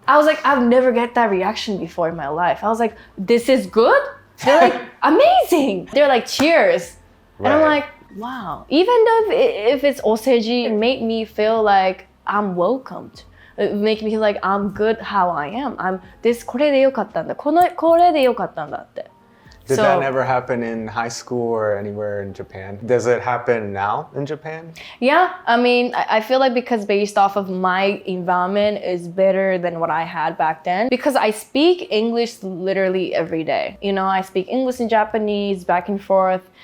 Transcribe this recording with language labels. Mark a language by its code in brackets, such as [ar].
[en] I was like, I've never get that reaction before in my life. I was like, this is good? They're like, amazing. They're like, cheers. And I'm Right. like, wow. Even though if it's oseji, it made me feel like I'm welcomed. It made me feel like I'm good how I am. [ja] これでよかったんだ。これでよかったんだって。 [en] Did So- that never happen in high school or anywhere in Japan? Does it happen now in Japan? Yeah, I mean, I feel like because based off of my environment is better than what I had back then. Because I speak English literally every day. You know, I speak English and Japanese back and forth.